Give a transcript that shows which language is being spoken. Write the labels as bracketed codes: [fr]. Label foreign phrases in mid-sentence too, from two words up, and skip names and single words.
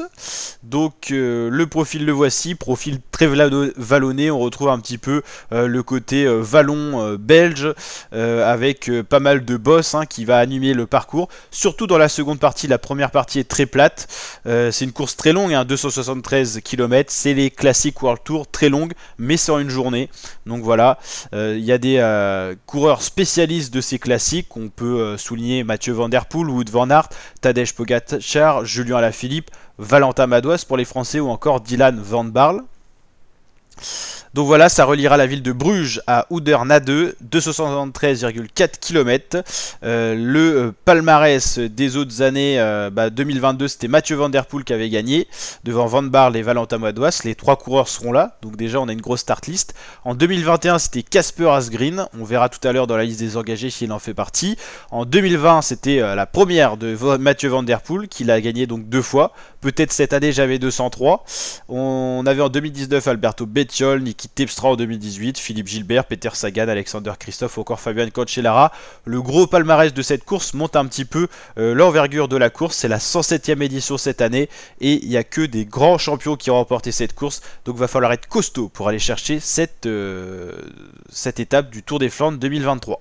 [fr] Donc le profil le voici, profil très vallonné, on retrouve un petit peu le côté vallon belge avec pas mal de boss qui va animer le parcours. Surtout dans la seconde partie, la première partie est très plate. C'est une course très longue, 273 km, c'est les classiques [en] World Tour, [fr] très longues, mais c'est en une journée. Donc voilà, il y a des coureurs spécialistes de ces classiques, on peut souligner Mathieu Van Der Poel, Wout van Aert, Tadej Pogacar, Julien Alaphilippe, Valentin Madouas pour les Français ou encore Dylan Van Baarle. Donc voilà, ça reliera la ville de Bruges à Oudernade, 273,4 km. Le palmarès des autres années, 2022, c'était Mathieu Van Der Poel qui avait gagné, devant Van Baarle et Valentin Madouas. Les trois coureurs seront là, donc déjà on a une grosse [en] start list. [fr] En 2021, c'était Casper Asgreen, on verra tout à l'heure dans la liste des engagés s'il en fait partie. En 2020, c'était la première de Mathieu Van Der Poel, qui l'a gagné donc 2 fois. Peut-être cette année j'avais 203. On avait en 2019 Alberto Bettiol, Niki Terpstra en 2018, Philippe Gilbert, Peter Sagan, Alexander Kristoff ou encore Fabian Cancellara. Le gros palmarès de cette course monte un petit peu l'envergure de la course. C'est la 107e édition cette année et il n'y a que des grands champions qui ont remporté cette course. Donc il va falloir être costaud pour aller chercher cette étape du Tour des Flandres 2023.